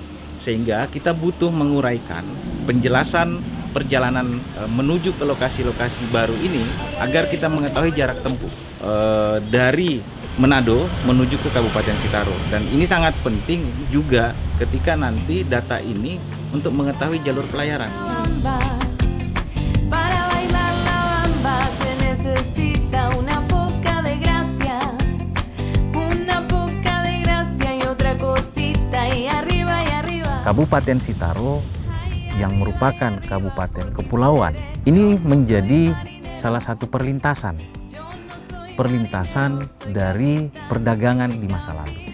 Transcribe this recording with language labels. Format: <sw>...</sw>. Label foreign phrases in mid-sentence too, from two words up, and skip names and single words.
<id>Sehingga kita butuh menguraikan penjelasan perjalanan menuju ke lokasi-lokasi baru ini agar kita mengetahui jarak tempuh dari Manado menuju ke Kabupaten Sitaro. Dan ini sangat penting juga ketika nanti data ini untuk mengetahui jalur pelayaran.</id> <es>Para bailar la bamba se necesita una poca de gracia y otra cosita y arriba.</es> <id>Kabupaten Sitaro yang merupakan kabupaten kepulauan ini menjadi salah satu perlintasan dari perdagangan di masa lalu.</id>